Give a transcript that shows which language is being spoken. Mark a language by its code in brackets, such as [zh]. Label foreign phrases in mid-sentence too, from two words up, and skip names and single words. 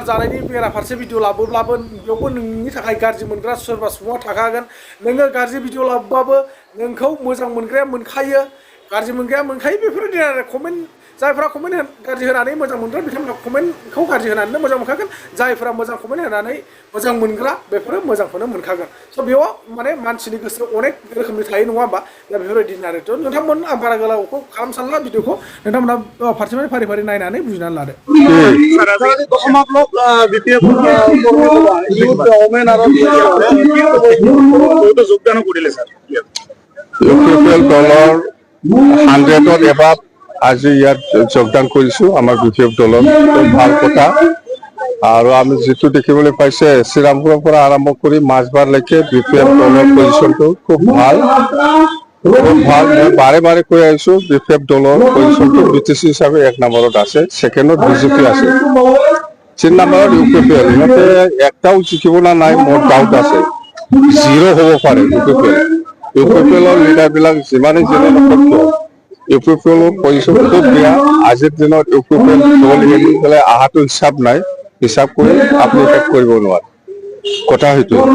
[brx] जानायनि बेराफारसे भिडिअ लाबोब्लाबो बेयावबो नोंनि थाखाय गाज्रि मोनग्रा सोरबा सुबुङा थाखागोन नोङो गाज्रि भिडिअ लाबोबाबो नोंखौ मोजां मोनग्राया मोनखायो गाज्रि मोनग्राया मोनखायो बेफोरबायदि आरो कमेन्ट जायफ्रा कमेन्ट गाज्रि होनानै मोजां मोनग्रा बिथांमोना कमेन्टखौ गाज्रि होनानैनो मोजां मोनखागोन जायफ्रा मोजां कमेन्ट होनानै मोजां मोनग्रा बेफोरो मोजांखौनो मोनखागोन स' बेयाव माने मानसिनि गोसोआव अनेक रोखोमनि थायो नङा होमबा दा बेफोरबायदिनो आरो थ' नोंथांमोन आं बारा गोलावखौ खालाम सानला भिडिअखौ नोंथांमोना फारसेनिफ्राय फारि फारि नायनानै बुजिनानै लादो [as] UPPL দলৰ 100ত এবাৰ আজি ইয়াত যোগদান কৰিছো আমাৰ BPF দলৰ ভাল কথা আৰু আমি যেটো দেখিবলৈ পাইছে শ্ৰীৰামপুৰৰ পৰা আৰম্ভ কৰি মাছবাৰলৈকে BPF দলৰ পজিশনটো খুব ভাল মই বাৰে বাৰে কৈ আহিছো BPF দলৰ পজিশনটো BTC হিচাপে 1 নম্বৰত আছে সেকেন্ডত BJP আছে 3 নম্বৰত UPPL ইয়াতে একটাও জিকিব না নাই মোৰ ডাউট আছে জিৰো হ'ব পাৰে UPPLৰ লিডাৰবিলাক যিমানে যেনে নকৰিব UPPL পজিশন খুব বেয়া আজিৰ দিনত UPPL দল এৰি পেলাই আহাটো হিচাপ নাই হিচাপ কৰি আপুনি কৰিব নোৱাৰে কথা হয়তো